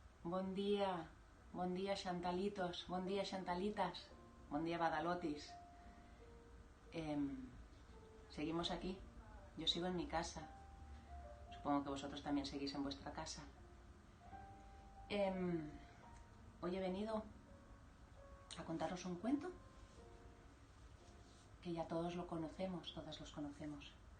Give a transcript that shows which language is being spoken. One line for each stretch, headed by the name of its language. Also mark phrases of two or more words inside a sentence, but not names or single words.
Catalan: Bon dia Xantalitos, bon dia Xantalitas, bon dia Badalotis.
Spanish: Seguimos aquí, yo sigo en mi casa, supongo que vosotros también seguís en vuestra casa. Hoy he venido a contaros un cuento que ya todos lo conocemos, todas los conocemos.